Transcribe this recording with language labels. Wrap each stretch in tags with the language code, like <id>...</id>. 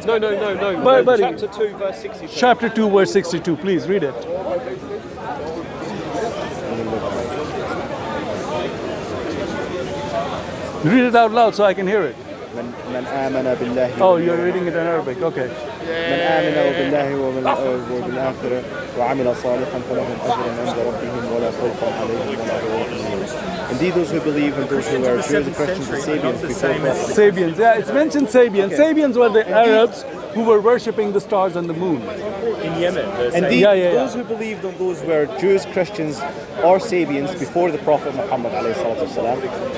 <en>No. Buddy. Chapter 2, verse 62. Chapter 2, verse 62. Please read it. Read it out loud so I can hear it.</en> <ar>من آمن بالله</ar> <en>Oh, you're reading it in Arabic. Okay.</en> <ar>من آمن بالله وبالآخرة وعمل صالحا فلهم أجر عند ربهم ولا خوف عليهم ولا هم يحزنون.</ar> <en>Indeed, those who believe and those who are Jews and Christians and Sabians before Prophet. Sabians. Yeah, it's mentioned Sabians. Sabians were the Arabs who were worshipping the stars and the moon. In Yemen. Indeed, Yeah. those who believed in those were Jews, Christians, or Sabians before the Prophet Muhammad ﷺ.</en>